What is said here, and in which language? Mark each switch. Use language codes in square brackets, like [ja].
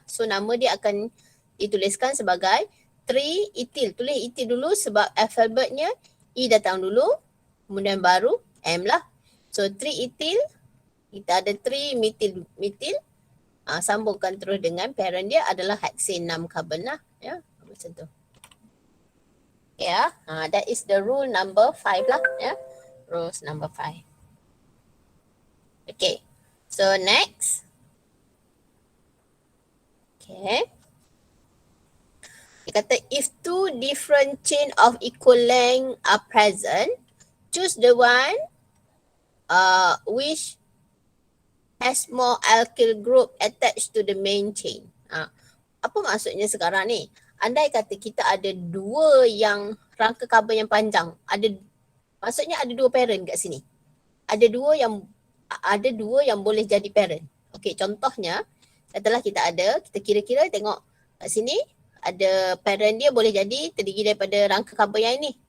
[ms] So nama dia akan dituliskan sebagai 3 etil. Tulis etil dulu sebab alfabetnya E datang dulu, kemudian baru M lah. So 3 etil, kita ada 3 metil. Sambungkan terus dengan parent dia adalah hexane 6 carbon lah. Ya, macam tu. [en] Yeah, that is the rule number 5 lah. Yeah, rules number 5. Okay, so next. Okay. [ms] Dia kata [en] if two different chain of equal length are present, choose the one which has more alkyl group attached to the main chain. [ms] Apa maksudnya sekarang ni? Andai kata kita ada dua yang rangka karbon yang panjang, maksudnya ada dua parent kat sini. Ada dua yang boleh jadi parent. Okey, contohnya katalah kita kira-kira tengok kat sini ada parent dia boleh jadi terdiri daripada rangka karbon yang ini.